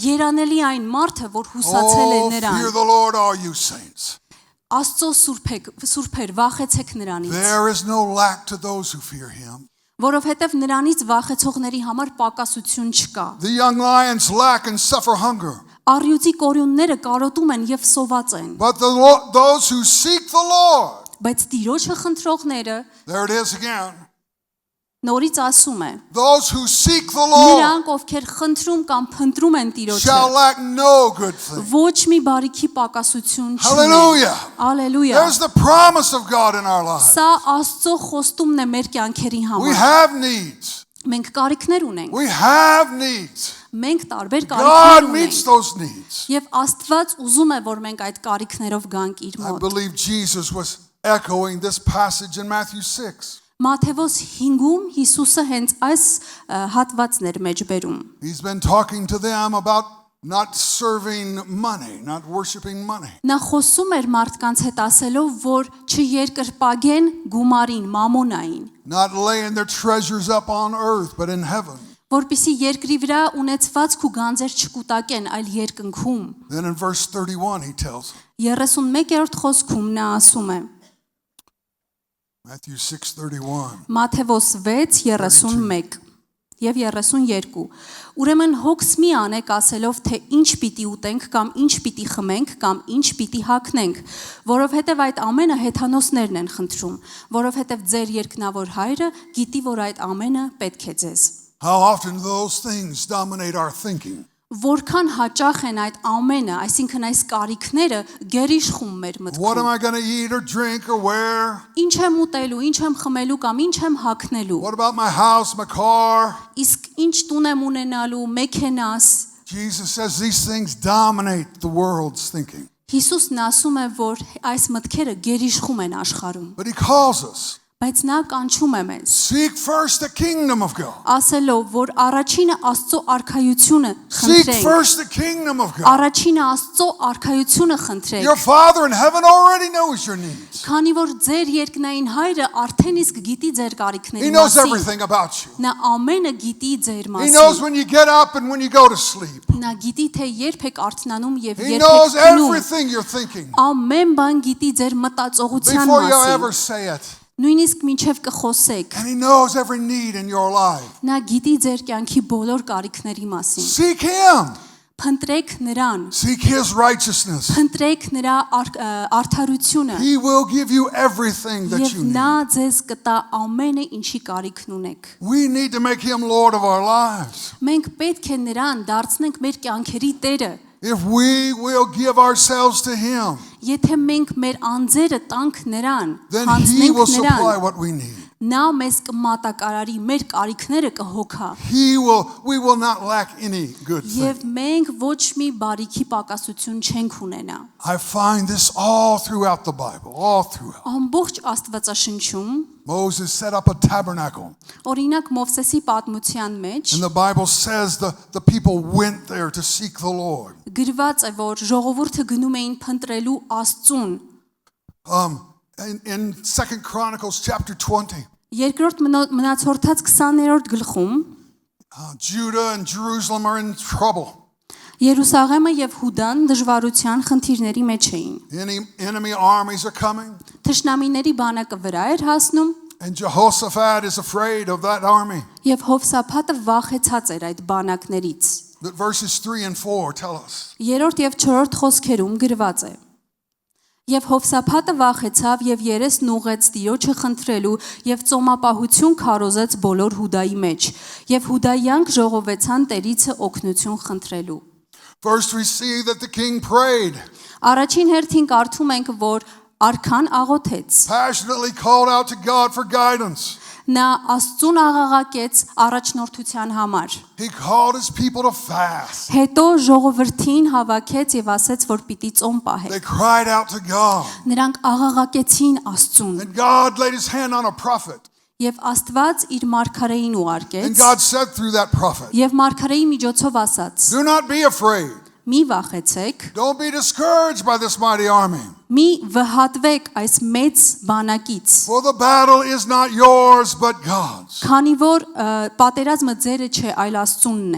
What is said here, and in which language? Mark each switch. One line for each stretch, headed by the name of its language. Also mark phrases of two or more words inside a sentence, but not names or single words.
Armenian: Երանելի այն մարդը, որ հուսացել է
English: Oh, fear
Armenian: նրան։
English: the Lord, all you saints.
Armenian: Աստծո սուրբեր, վախեցեք նրանից,
English: There is no lack to those who fear him.
Armenian: որովհետեւ նրանից վախեցողների համար պակասություն չկա։
English: The young lions lack and suffer hunger.
Armenian: Առյուծի կորյունները կարոտում են եւ սոված են,
English: But those who seek the Lord,
Armenian: բայց Տիրոջը խնդրողները
English: there it is again.
Armenian: նորից ասում է.
English: Those who seek the Lord
Armenian: Նրանք, ովքեր խնդրում կամ փնտրում են Տիրոջը,
English: shall lack no good thing.
Armenian: ոչ մի բարիքի պակասություն չունեն։
English: Hallelujah.
Armenian: Ալելույա։
English: There's the promise of God in our lives.
Armenian: Սա Աստծո խոստումն է մեր կյանքերի
English: We
Armenian: համար։
English: have needs.
Armenian: Մենք կարիքներ ունենք։
English: We have needs.
Armenian: Մենք տարբեր
English: God
Armenian: կարիքներ
English: meets
Armenian: ունենք։
English: those needs.
Armenian: Եվ Աստված ուզում է, որ մենք այդ կարիքներով գանք իր
English: I
Armenian: մոտ։
English: believe Jesus was echoing this passage in Matthew 6.
Armenian: Մատթեոս 5-ում Հիսուսը հենց այս հատվածն էր մեջ բերում։
English: He's been talking to them about not serving money, not worshiping money.
Armenian: Նա խոսում էր մարդկանց հետ ասելով, որ չերկրպագեն գումարին, մամոնային,
English: Not laying their treasures up on earth, but in heaven.
Armenian: որպիսի երկրի վրա ունեցվածք ու գանձեր չկուտակեն, այլ երկնքում։
English: Then in verse 31 he tells
Armenian: 31-րդ խոսքում նա ասում է.
English: Matthew 6:31.
Armenian: Մատթեոս 6:31 եւ 32 Ուրեմն հոգս մի անեք ասելով թե ինչ պիտի ուտենք կամ ինչ պիտի խմենք կամ ինչ պիտի հագնենք որովհետեւ այդ ամենը հեթանոսներն են խնդրում որովհետեւ ձեր երկնավոր հայրը գիտի որ այդ ամենը պետք է ձեզ
English: How often do those things dominate our thinking?
Armenian: Որքան հաճախ են այդ ամենը, այսինքն այս կարիքները գերիշխում մեր
English: What am
Armenian: մտքում։
English: I going to eat or drink or wear?
Armenian: Ինչ եմ ուտելու, ինչ եմ խմելու կամ ինչ եմ հագնելու։
English: What about my house, my car?
Armenian: Իսկ ինչ տուն եմ ունենալու, մեքենաս։
English: Jesus says these things dominate the world's thinking.
Armenian: Հիսուսն ասում է, որ այս մտքերը գերիշխում են աշխարհում,
English: But he calls us,
Armenian: բայց նա կանչում է մեզ,
English: seek first the kingdom of God.
Armenian: ասելով, որ առաջինը Աստծո արքայությունը
English: Seek
Armenian: խնդրենք։
English: first the kingdom of God.
Armenian: Առաջինը Աստծո արքայությունը խնդրենք։
English: Your Father in heaven already knows your needs.
Armenian: Քանի որ ձեր երկնային հայրը արդեն իսկ գիտի ձեր
English: He
Armenian: կարիքների
English: knows
Armenian: մասին։
English: everything about you.
Armenian: Նա ամենը գիտի ձեր
English: He knows
Armenian: մասին։
English: when you get up and when you go to sleep.
Armenian: Նա գիտի թե երբ եք արթնանում եւ
English: He
Armenian: երբ
English: knows
Armenian: եք քնում։
English: everything you're thinking
Armenian: Ամեն բան գիտի ձեր մտածողության
English: before you
Armenian: մասին։
English: ever say it.
Armenian: Նույնիսկ մինչև կխոսեք։
English: And he knows every need in your life.
Armenian: Նա գիտի ձեր կյանքի բոլոր կարիքների մասին։
English: Seek him.
Armenian: Փնտրեք նրան։
English: Seek his righteousness.
Armenian: Փնտրեք նրա արդարությունը։
English: He will give you everything that
Armenian: Եվ
English: you
Armenian: նա
English: need.
Armenian: ձեզ կտա ամենը, ինչի կարիքն ունեք։
English: We need to make him Lord of our lives.
Armenian: Մենք պետք է նրան դարձնենք մեր կյանքերի տերը։
English: If we will give ourselves to him,
Armenian: Եթե մենք մեր անձերը տանք նրան,
English: then he will
Armenian: հանձնենք
English: supply
Armenian: նրան,
English: what we need.
Armenian: նա մեզ կմատակարարի, մեր կարիքները կհոգա։
English: We will not lack any good thing.
Armenian: Եվ մենք ոչ մի բարիքի պակասություն չենք ունենա։
English: I find this all throughout the Bible, all throughout.
Armenian: Ամբողջ Աստվածաշնչում,
English: Moses set up a tabernacle,
Armenian: օրինակ Մովսեսի պատմության մեջ
English: and the Bible says the people went there to seek the Lord.
Armenian: գրված է, որ ժողովուրդը գնում էին փնտրելու Աստծուն։
English: In 2 Chronicles chapter 20,
Armenian: Երկրորդ մնացորդած 20-րդ գլխում
English: Judah and Jerusalem are in trouble.
Armenian: Երուսաղեմը եւ Հուդան դժվարության խնդիրների մեջ էին։
English: Enemy armies are coming,
Armenian: Թշնամիների բանակը վրա էր հասնում
English: and Jehoshaphat is afraid of that army.
Armenian: եւ Հովսափատը վախեցած էր այդ բանակներից։
English: But verses 3 and 4 tell us.
Armenian: 3-րդ եւ 4-րդ խոսքերում գրված է. Եվ Հովսափատը վախեցավ եւ երեսն ուղեց Տիրոջը խնդրելու եւ ծոմապահություն քարոզեց բոլոր Հուդայի մեջ եւ Հուդայանք ժողովեցան Տերիցը օգնություն խնդրելու։
English: First we see that the king prayed,
Armenian: Առաջին հերթին կարդում ենք, որ արքան աղոթեց։
English: passionately called out to God for guidance.
Armenian: Նա Աստծուն աղաղակեց առաջնորդության համար։
English: He called his people to fast.
Armenian: Հետո ժողովրդին հավաքեց եւ ասեց, որ պիտի ծոմ պահեք։
English: They cried out to God,
Armenian: Նրանք աղաղակեցին Աստծուն
English: and God laid his hand on a prophet.
Armenian: եւ Աստված իր մարգարեին
English: And
Armenian: ուղարկեց
English: God said through that prophet,
Armenian: եւ մարգարեի միջոցով ասաց.
English: do not be afraid.
Armenian: Մի վախեցեք,
English: Don't be discouraged by this mighty army.
Armenian: մի վհատվեք այս մեծ բանակից,
English: For the battle is not yours, but God's.
Armenian: քանի որ պատերազմը ձերը չէ, այլ Աստծունն է։